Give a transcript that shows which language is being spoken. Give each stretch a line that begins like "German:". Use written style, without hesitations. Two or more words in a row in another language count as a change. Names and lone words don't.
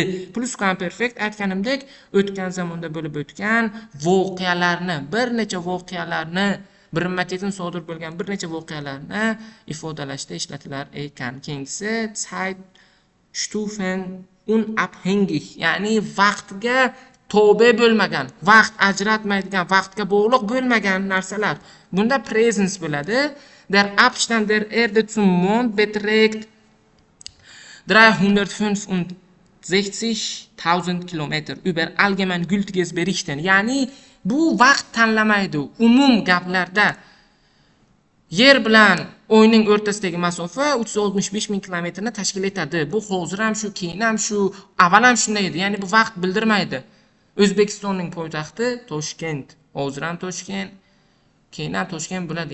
Uzbek: Plusquamperfekt aytganimdek, o'tgan zamonda bo'lib o'tgan voqealarni, bir necha voqealarni, birinma-ketin sodir bo'lgan bir necha voqealarni ifodalashda ishlatilar ekan. Keyingisi
German: Zeitstufen unabhängig,
Uzbek: ya'ni vaqtga tobe bo'lmagan, vaqt ajratmaydigan, vaqtga bog'liq bo'lmagan narsalar. Bunda presence bo'ladi.
German: Der Abstand der Erde zum Mond beträgt 365.000 Kilometer über allgemein gültiges Berichten.
Uzbek: Ya'ni bu vaqt tanlamaydi. Umum gaplarda yer bilan Oyning o'rtasidagi masofa 365.000 kilometrni tashkil etadi. Bu hozir ham shu, keyin ham shu, avval ham shunday edi. Ya'ni bu vaqt bildirmaydi. O'zbekistonning poytaxti Toshkent, hozir ham Toshkent, keyin ham Toshkent bo'ladi.